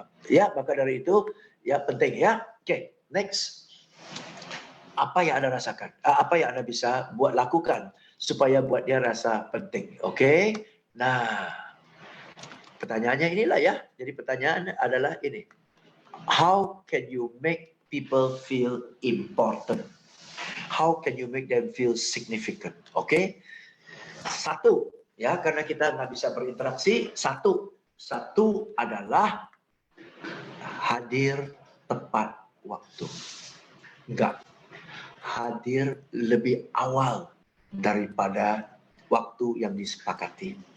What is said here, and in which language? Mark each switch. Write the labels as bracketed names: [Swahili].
[Indonesian] Ya, maka dari itu ya penting ya. Oke, next. Apa yang Anda rasakan? Apa yang Anda bisa lakukan supaya buat dia rasa penting. Oke? Nah, pertanyaannya inilah ya. Jadi pertanyaan adalah ini. [English] How can you make people feel important? How can you make them feel significant? [Indonesian] Oke? Satu, ya, karena kita nggak bisa berinteraksi. Satu adalah hadir tepat waktu. Enggak. Hadir lebih awal daripada waktu yang disepakati.